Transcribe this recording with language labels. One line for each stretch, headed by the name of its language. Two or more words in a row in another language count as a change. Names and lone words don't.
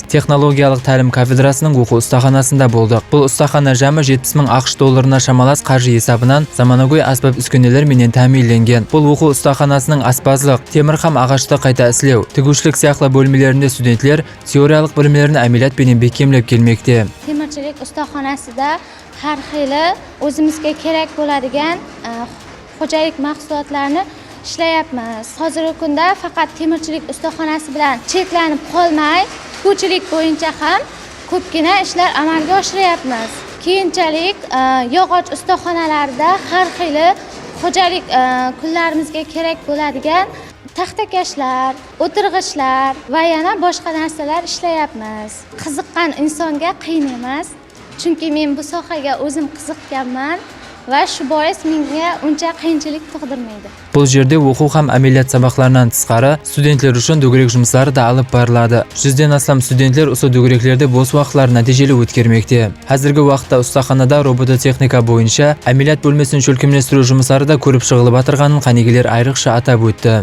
Kara-Kalpak: Технологиялық тәлім кафедрасының оқу ұстаханасында болдық. Бұл ұстахана жамы 70 мың ақш долларына шамалас қаржы есабынан заманауи аспап үскөнелер менен тәмінленген. Бұл оқу ұстаханасының аспазлық, темір һәм ағашты қайта іслеу, тігушілік сияқты бөлмелерінде студентлер теориялық білімдерін әмелият менен бекемлеп келмекте.
Uzbek: Temirchilik ustaxonasida har xili o'zimizga kerak bo'ladigan xo'jalik mahsulotlarini ishlayapmiz. Hozirgi kunda faqat temirchilik ustaxonasi bilan cheklanib qolmay, tikuvchilik bo'yicha ham ko'pgina ishlar amalga oshiryapmiz. Keyinchalik yog'och ustaxonalarida har xili xo'jalik kunlarimizga kerak bo'ladigan taxtakashlar, o'tirg'ichlar va yana boshqa narsalar ishlayapmiz. Qiziqqan insonga qiyin emas, chunki men bu sohaga o'zim qiziqqanman va shu bois menga uncha qiyinchilik tug'dirmaydi.
Kara-Kalpak: Бұл жерде оқу һәм әмелият сабақларынан тысқары студентлер үшін дөңгелек жұмыстары да алып барылады. 100-ден астам студентлер осы дөңгелеклерде бос уақытларын нәтижелі өткермекте. Қазіргі уақытта ұстаханада робототехника бойынша әмелият бөлмесін шөлкемлестіру жұмыстары да көріп шығылып атырғанын қанегелер айрықша атап өтті.